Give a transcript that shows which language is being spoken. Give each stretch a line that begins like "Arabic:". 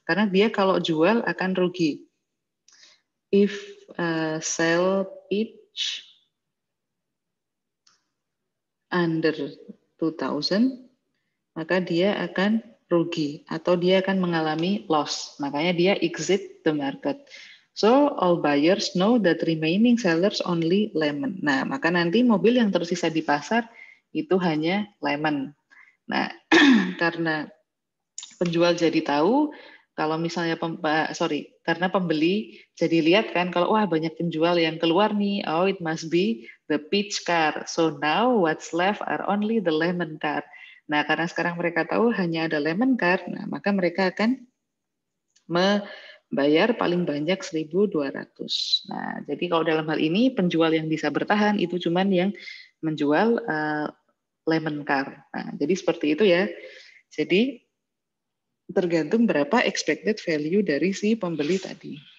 Indonesian: Karena dia kalau jual akan rugi.
English: If sell pitch under 2.000,
Indonesian: maka dia akan rugi atau dia akan mengalami loss. Makanya dia
English: exit the market. So all buyers know that remaining sellers only lemon.
Indonesian: Nah, maka nanti mobil yang tersisa di pasar itu hanya lemon. Nah, karena penjual jadi tahu kalau misalnya karena pembeli jadi lihat kan kalau wah banyak penjual yang keluar nih,
English: oh it must be the peach car. So now what's left are only the lemon car.
Indonesian: Nah, karena sekarang mereka tahu hanya ada lemon car, nah maka mereka akan membayar paling banyak 1.200. Nah, jadi kalau dalam hal ini penjual yang bisa bertahan itu cuman yang menjual lemon car. Nah, jadi seperti itu ya. Jadi tergantung berapa expected value dari si pembeli tadi.